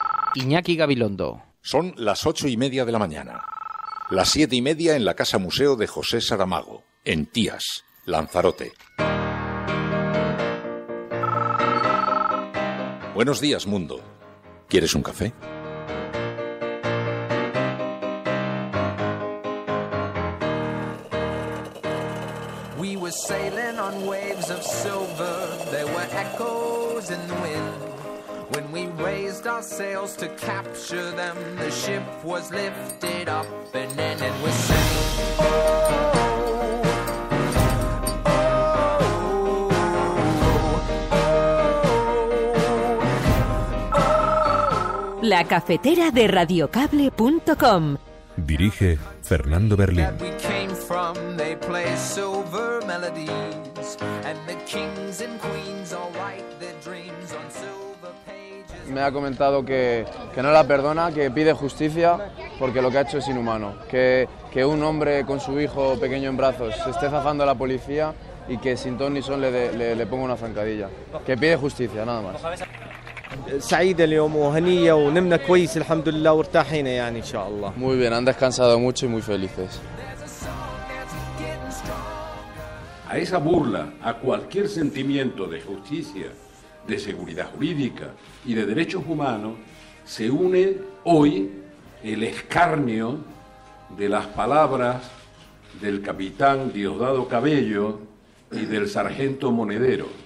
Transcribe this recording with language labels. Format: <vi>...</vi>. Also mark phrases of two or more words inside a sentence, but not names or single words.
<es>Iñaki Gabilondo. Son las 8:30 de la mañana. Las 7:30 en la Casa Museo de José Saramago, en Tías, Lanzarote. Buenos días, mundo. ¿Quieres un café?</es> <en>We were sailing on waves of silver. There were echoes in the wind. When we raised our sails to capture them, the ship was lifted up and then it was sank.</en> <es>La cafetera de radiocable.com. Dirige Fernando Berlín. Me ha comentado que no la perdona, que pide justicia porque lo que ha hecho es inhumano. Que un hombre con su hijo pequeño en brazos se esté zafando a la policía y que sin ton ni son le ponga una zancadilla. Que pide justicia, nada más.</es> <ar>سعيدة اليوم وهنية ونمنا كويس الحمد لله وارتاحينا يعني إن شاء الله.</ar> <es>Muy bien, han descansado mucho y muy felices. A esa burla, a cualquier sentimiento de justicia, de seguridad jurídica y de derechos humanos, se une hoy el escarnio de las palabras del capitán Diosdado Cabello y del sargento Monedero,</es>